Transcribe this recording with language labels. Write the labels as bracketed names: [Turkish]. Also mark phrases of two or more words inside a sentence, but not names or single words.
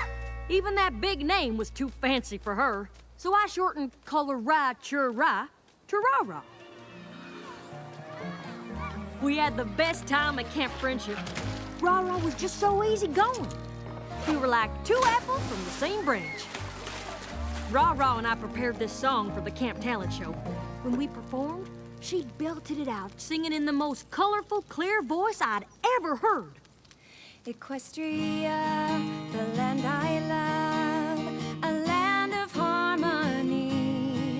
[English] Even that big name was too fancy for her, so I shortened Color-Rah-Chur-Rah to Rah-Rah. We had the best time at Camp Friendship. Rah-Rah was just so easygoing. We were like two apples from the same branch. Rah-Rah and I prepared this song for the camp talent show. When we performed, she belted it out, singing in the most colorful, clear voice I'd ever heard. Equestria, the land I love, a land of harmony.